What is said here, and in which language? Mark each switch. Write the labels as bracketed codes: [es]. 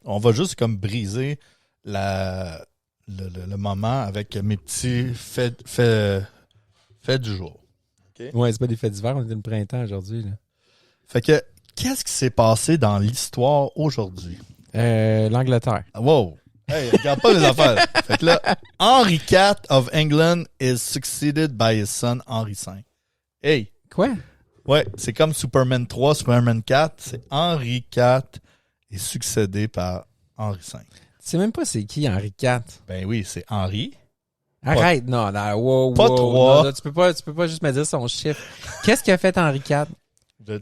[fr] On va juste comme briser le moment avec mes petits faits du jour. Okay? Ouais, c'est pas des faits d'hiver, on est le printemps aujourd'hui. Là. Fait que, qu'est-ce qui s'est passé dans l'histoire aujourd'hui? L'Angleterre. Wow! Hey, regarde pas les affaires. Fait que là, [en] Henry IV of England is succeeded by his son Henry V. Hey! [fr] Quoi? Ouais, c'est comme Superman 3, Superman 4. C'est Henry IV est succédé par Henry V. Tu sais même pas c'est qui Henry IV? Ben oui, c'est Henry. Arrête, non, wow. Pas 3. Non, tu peux pas juste me dire son chiffre. Qu'est-ce qu'a fait Henry IV?